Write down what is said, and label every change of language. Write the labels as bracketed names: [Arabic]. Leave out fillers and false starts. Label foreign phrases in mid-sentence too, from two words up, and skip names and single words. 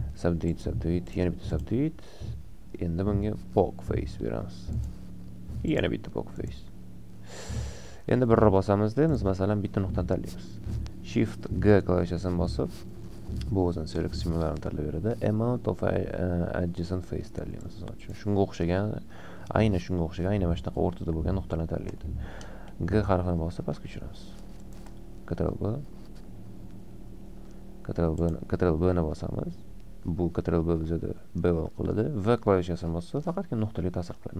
[Uzbek] Subdivide, yana bitta subdivide, Endi bunga [English] poke face [Uzbek] beramiz. Yana bitta [English] poke face. [Uzbek] Endi birra bosamizda biz masalan bitta nuqtani tanlaymiz. Shift G klavishasini bosib, bu o'zini select simularini tanlab beradi. [English] Amount of adjacent face tanlaymiz. [Uzbek] Shunga o'xshagan, aynan shunga o'xshagan, aynan mana shunaqa o'rtada bo'lgan nuqtalarni tanlaydi. G harfini bosib pastga tushiramiz. Ctrl B ni bosamiz. Bu Ctrl B bizda bevel qiladi. V klavishasini bosib faqatgina nuqtaga ta'sir qiladi.